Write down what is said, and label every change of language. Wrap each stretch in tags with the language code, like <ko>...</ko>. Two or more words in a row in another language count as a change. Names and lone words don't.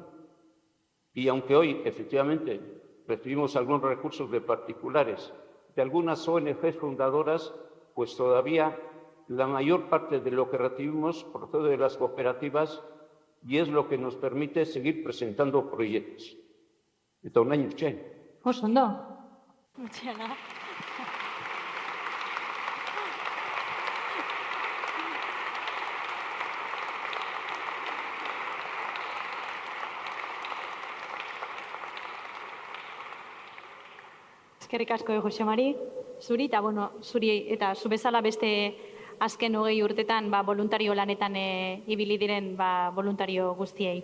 <es>Y aunque hoy, efectivamente, recibimos algunos recursos de particulares, de algunas ONGs fundadoras, pues todavía la mayor parte de lo que recibimos procede de las cooperativas y es lo que nos permite seguir presentando proyectos. Eta un año, che.</es> <eu>Ondo. Luciana. Eskerrik asko, Jose Mari, zuri, eta zuri eta zu bezala beste azken 20 urtetan voluntario lanetan ibili diren voluntario guztiei.</eu>